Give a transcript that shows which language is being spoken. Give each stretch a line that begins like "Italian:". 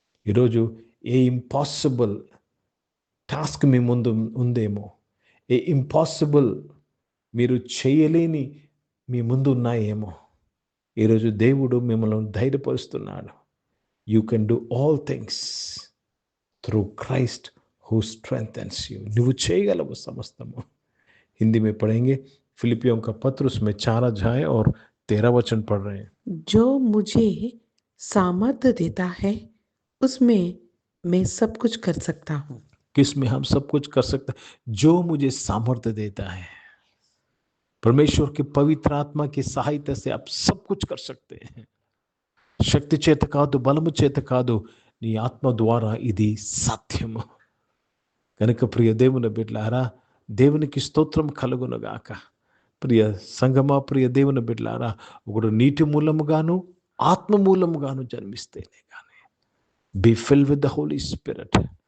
Telugu: ఈరోజు ఏ impossible task మీ ముందు ఉందేమో, ఏ ఇంపాసిబుల్ మీరు చేయలేని మీ ముందు ఉన్నాయేమో, ఈరోజు దేవుడు మిమ్మల్ని ధైర్యపరుస్తున్నాడు.
English: You can do all things through Christ who strengthens you.
Telugu: నువ్వు చేయగలవు సమస్తము.
Hindi: हिंदी में पढ़ेंगे. फिलिपियों का पत्र, उसमें 4 अध्याय और 13 वचन पढ़ रहे हैं. जो मुझे सामर्थ्य देता है उसमें मैं सब कुछ कर सकता हूँ. किसमें हम सब कुछ कर सकते हैं? जो मुझे सामर्थ्य देता है. परमेश्वर की पवित्र आत्मा की सहायता से आप सब कुछ कर सकते हैं.
Telugu: శక్తి చేత కాదు, బలము చేత కాదు, నీ ఆత్మ ద్వారా ఇది సాధ్యము. కనుక ప్రియ దేవుని బిడ్డలారా, దేవునికి స్తోత్రం కలుగునుగాక. ప్రియ సంగమా, ప్రియ దేవుని బిడ్డలారా, ఒకడు నీటి మూలముగాను ఆత్మ మూలముగాను జన్మిస్తేనే కానీ,
English: Be fill with the holy spirit.